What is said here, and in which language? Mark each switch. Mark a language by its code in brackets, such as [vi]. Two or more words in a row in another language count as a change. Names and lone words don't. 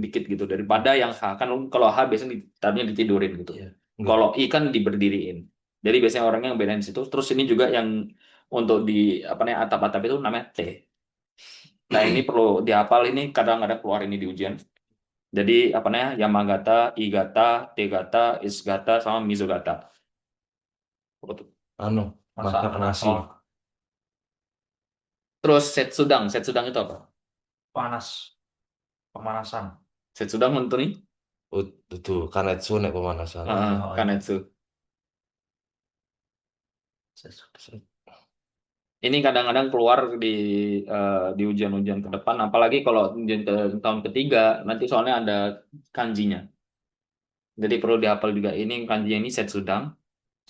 [id] dikit gitu daripada yang H. Kan kalau H biasanya ditaruhnya ditidurin gitu. Iya. Oke. Kalau I kan diberdiriin. Jadi biasanya orangnya yang bedain di situ. Terus ini juga yang untuk di apa namanya atap-atap itu namanya T. Nah, ini perlu dihafal ini kadang-kadang keluar ini di ujian. Jadi apa namanya? [ja] Yamagata, Igata, Tegata, Isgata sama Mizugata. [id] Anu, Masak masak nasi. telur Terus Setsudang. Setsudang itu apa? panas. Pemanasan. Setsudang untuk nih? Oh, itu kanetsu nek pemanasan. Oh iya, oh iya. Kanetsu. Ini kadang-kadang keluar di ujian-ujian ke depan, apalagi kalau ujian ke tahun ketiga, nanti soalnya ada kanjinya. Jadi perlu dihafal juga ini kanjinya ini Setsudang.